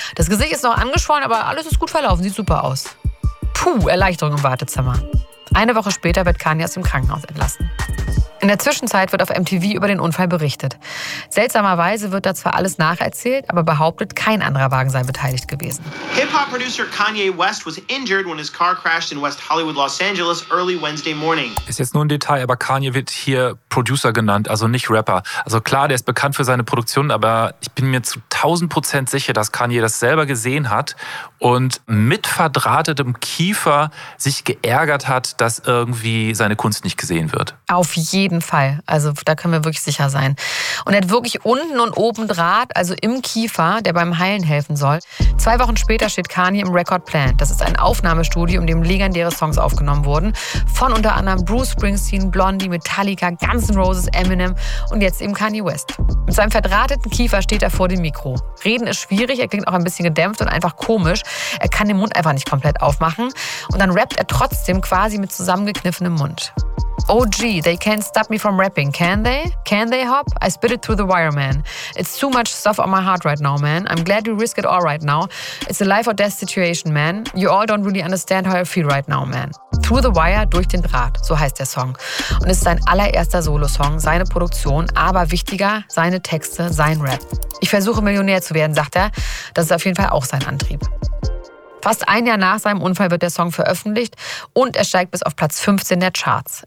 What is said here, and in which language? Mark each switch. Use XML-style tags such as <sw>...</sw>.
<de>Das Gesicht ist noch angeschwollen, aber alles ist gut verlaufen. Sieht super aus. Puh, Erleichterung im Wartezimmer. Eine Woche später wird Kanye aus dem Krankenhaus entlassen. In der Zwischenzeit wird auf MTV über den Unfall berichtet. Seltsamerweise wird da zwar alles nacherzählt, aber behauptet, kein anderer Wagen sei beteiligt gewesen.</de> <en>Hip-Hop-Producer Kanye West was injured when his car crashed in West Hollywood, Los Angeles, early Wednesday morning.</en> <de>Ist jetzt nur ein Detail, aber Kanye wird hier Producer genannt, also nicht Rapper. Also klar, der ist bekannt für seine Produktion, aber ich bin mir zu 1000% sicher, dass Kanye das selber gesehen hat und mit verdrahtetem Kiefer sich geärgert hat, dass irgendwie seine Kunst nicht gesehen wird. Auf jeden Fall. Also da können wir wirklich sicher sein. Und er hat wirklich unten und oben Draht, also im Kiefer, der beim Heilen helfen soll. 2 Wochen später steht Kanye im Record Plant. Das ist ein Aufnahmestudio, in dem legendäre Songs aufgenommen wurden. Von unter anderem Bruce Springsteen, Blondie, Metallica, Guns N' Roses, Eminem und jetzt eben Kanye West. Mit seinem verdrahteten Kiefer steht er vor dem Mikro. Reden ist schwierig, er klingt auch ein bisschen gedämpft und einfach komisch. Er kann den Mund einfach nicht komplett aufmachen. Und dann rappt er trotzdem quasi mit zusammengekniffenem Mund.</de> <en>OG, they can't stop me from rapping, can they? Can they hop? I spit it through the wire, man. It's too much stuff on my heart right now, man. I'm glad you risk it all right now. It's a life or death situation, man. You all don't really understand how I feel right now, man. Through the wire,</en> <de>durch den Draht, so heißt der Song. Und es ist sein allererster Solo-Song, seine Produktion, aber wichtiger, seine Texte, sein Rap. Ich versuche, Millionär zu werden, sagt er. Das ist auf jeden Fall auch sein Antrieb. Fast ein Jahr nach seinem Unfall wird der Song veröffentlicht und er steigt bis auf Platz 15 der Charts.</de>